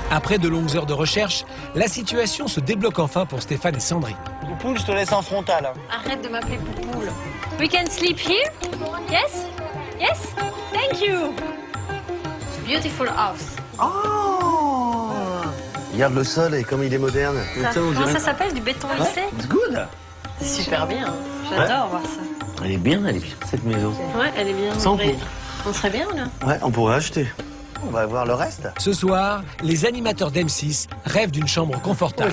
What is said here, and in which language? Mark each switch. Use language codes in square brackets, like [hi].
[fr] Après de longues heures de recherche, la situation se débloque enfin pour Stéphane et Sandrine. Poupoule, je te laisse en frontal. Arrête de m'appeler Poupoule. [en] We can sleep here? Yes? Yes? Thank you. Beautiful house. Oh! [fr] Regarde le sol et comme il est moderne. Comment ça s'appelle, du béton lissé? [en] It's good. [fr] C'est super bien. J'adore voir ça. Elle est bien cette maison. Ouais, elle est bien. Sans On serait bien là. Ouais, on pourrait acheter. On va voir le reste. Ce soir, les animateurs d'M6 rêvent d'une chambre confortable.